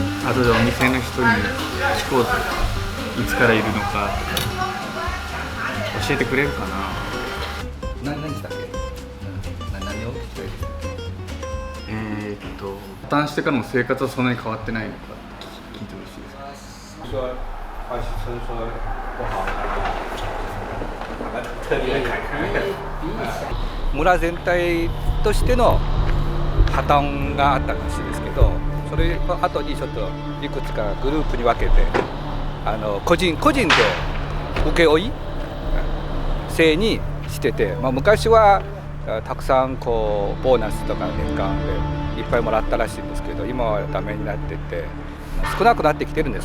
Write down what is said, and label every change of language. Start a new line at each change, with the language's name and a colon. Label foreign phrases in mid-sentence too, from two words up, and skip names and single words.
Japanese: 後でお店の人に聞こうと、いつからいるのか教えてくれるかな。何したっけ？何を聞きたいですか？破綻してからの生活はそんなに変わってないのかって聞いてほしいですか。
Chinese: 说还是说不好特别看看
Japanese: 村全体としての破綻があったらしいですけど、それの後にちょっといくつかグループに分けて個人で請負制にしてて、昔はたくさんこうボーナスとか年間でいっぱいもらったらしいんですけど、今はダメになってて少なくなってきてるんです。